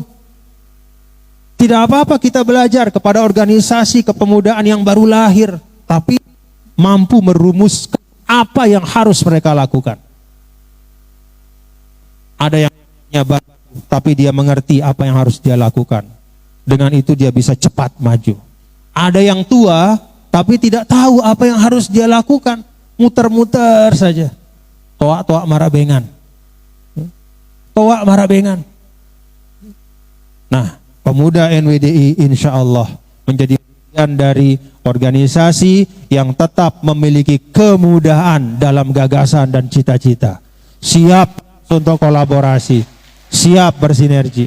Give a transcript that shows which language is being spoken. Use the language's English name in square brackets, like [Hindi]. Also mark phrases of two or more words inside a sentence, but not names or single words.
[Indonesian] Tidak apa-apa kita belajar kepada organisasi kepemudaan yang baru lahir, tapi mampu merumuskan apa yang harus mereka lakukan. Ada yang baru, tapi dia mengerti apa yang harus dia lakukan. Dengan itu dia bisa cepat maju. Ada yang tua, tapi tidak tahu apa yang harus dia lakukan. Muter-muter saja. [Sasak] Toak-toak marabengan. Toak marabengan. [Indonesian] Nah, pemuda NWDI [Arabic] إن شاء الله [Indonesian] menjadi bagian dari organisasi yang tetap memiliki kemudahan dalam gagasan dan cita-cita. Siap untuk kolaborasi, siap bersinergi.